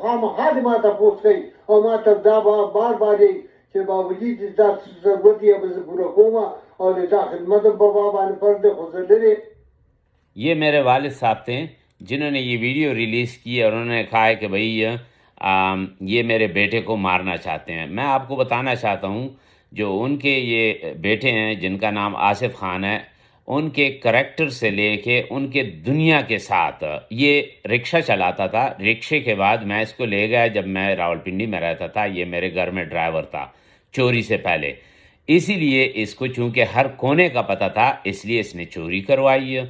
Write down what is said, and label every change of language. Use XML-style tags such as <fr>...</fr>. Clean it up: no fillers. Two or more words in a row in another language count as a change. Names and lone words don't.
<ps>خامخا دې ما تپوس کوي او ما ته دا بار بار یې چې باوجود دا ضرورت یې به زه پوره کوم او د تا خدمت بابا باندې فرض دی خو زه لرې۔</ps> <ur>یہ میرے والد صاحب تھے جنہوں نے یہ ویڈیو ریلیز کی اور انہوں نے کہا ہے کہ بھئی یہ میرے بیٹے کو مارنا چاہتے ہیں۔ میں آپ کو بتانا چاہتا ہوں جو ان کے یہ بیٹے ہیں جن کا نام آصف خان ہے، ان کے کریکٹر سے لے کے ان کے دنیا کے ساتھ، یہ رکشہ چلاتا تھا، رکشے کے بعد میں اس کو لے گیا جب میں راولپنڈی میں رہتا تھا، یہ میرے گھر میں ڈرائیور تھا چوری سے پہلے، اسی لیے اس کو چونکہ ہر کونے کا پتہ تھا اس لیے اس نے چوری کروائی ہے۔</ur>